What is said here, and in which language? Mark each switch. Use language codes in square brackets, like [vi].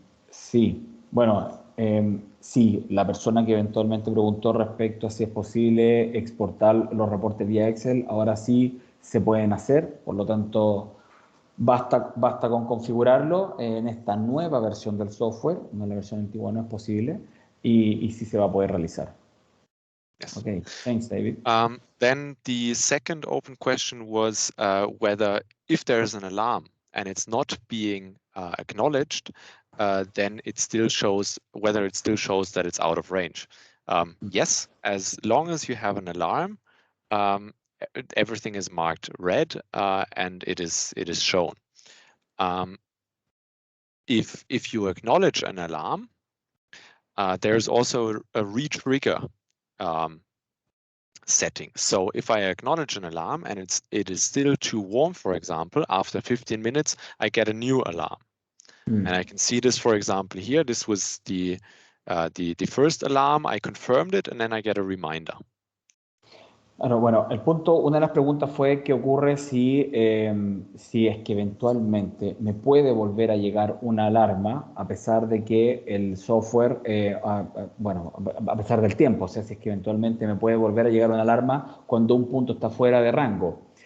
[es] Sí, bueno, sí, la persona que eventualmente preguntó respecto a si es posible exportar los reportes vía Excel, ahora sí se pueden hacer, por lo tanto basta con configurarlo en esta nueva versión del software, no la versión antigua no es posible, y sí se va a poder realizar. [en] Yes. Okay, thanks, David. Then the second open question was whether if there is an alarm and it's not being acknowledged, then it still shows that it's out of range. Yes, as long as you have an alarm, everything is marked red and it is shown. If you acknowledge an alarm, there's also a retrigger setting. So if I acknowledge an alarm and it is still too warm, for example, after 15 minutes, I get a new alarm. And I can see this, for example, here. This was the first alarm. I confirmed it, and then I get a reminder. [es] Claro, bueno, el punto, una de las preguntas fue qué ocurre si es que eventualmente me puede volver a llegar una alarma a pesar de que el software, bueno, a pesar del tiempo, o sea, si es que eventualmente me puede volver a llegar una alarma cuando un punto está fuera de rango.